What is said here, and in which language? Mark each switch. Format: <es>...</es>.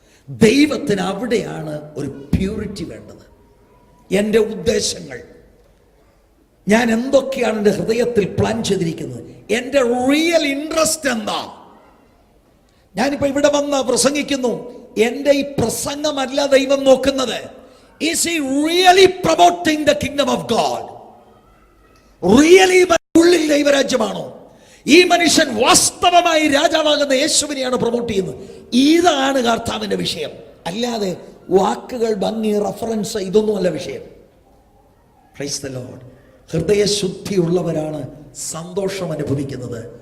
<ml>ദൈവത്തിന് അവിടെയാണ് ഒരു പ്യൂരിറ്റി വേണ്ടത്. എൻ്റെ ഉദ്ദേശങ്ങൾ, ഞാൻ എന്തൊക്കെയാണ് എൻ്റെ ഹൃദയത്തിൽ പ്ലാൻ ചെയ്തിരിക്കുന്നത്, എൻ്റെ റിയൽ ഇൻട്രസ്റ്റ് എന്താ? ഞാനിപ്പോ ഇവിടെ വന്ന് പ്രസംഗിക്കുന്നു, എൻ്റെ ഈ പ്രസംഗമല്ല ദൈവം നോക്കുന്നത്.</ml> <en>Is he really promoting the kingdom of God?</en> <ml>Really ഉള്ളിൽ ദൈവരാജ്യമാണോ? ഈ മനുഷ്യൻ വാസ്തവമായി രാജാവാകുന്ന യേശുവിനെയാണ് പ്രൊമോട്ട് ചെയ്യുന്നത്. ഇതാണ് കർത്താവിന്റെ വിഷയം. അല്ലാതെ വാക്കുകൾ, ഭംഗി, റഫറൻസ്, ഇതൊന്നുമല്ല വിഷയം. Praise the Lord. ഹൃദയശുദ്ധിയുള്ളവരാണ് സന്തോഷം അനുഭവിക്കുന്നത്.</ml>